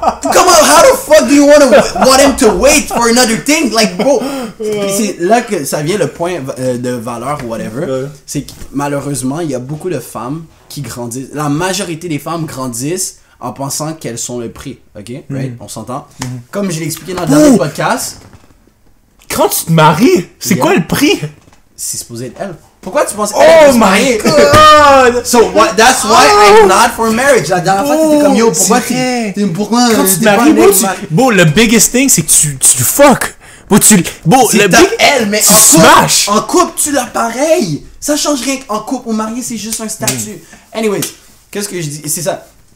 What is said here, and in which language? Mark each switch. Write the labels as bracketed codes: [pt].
[en] Come on, how the fuck do you want him to wait for another thing? Like, bro! [fr] C'est là que ça vient le point de valeur ou whatever. C'est que malheureusement, il y a beaucoup de femmes qui grandissent. La majorité des femmes grandissent en pensant qu'elles sont le prix. Ok? Right? On s'entend? Comme je l'ai expliqué dans le dernier podcast. Quand tu te maries, c'est quoi le prix? C'est supposé être elle. Pourquoi tu penses [en] oh my god! So that's why I'm not for marriage. [fr] La dernière fois t'étais comme yo, pourquoi quand tu te maries, bon, le [en] biggest thing [fr] c'est que tu fuck. Elle, mais en couple tu l'as pareil. Ça change rien. En couple ou marié c'est juste un statut. Anyways, qu'est-ce que je dis? C'est ça.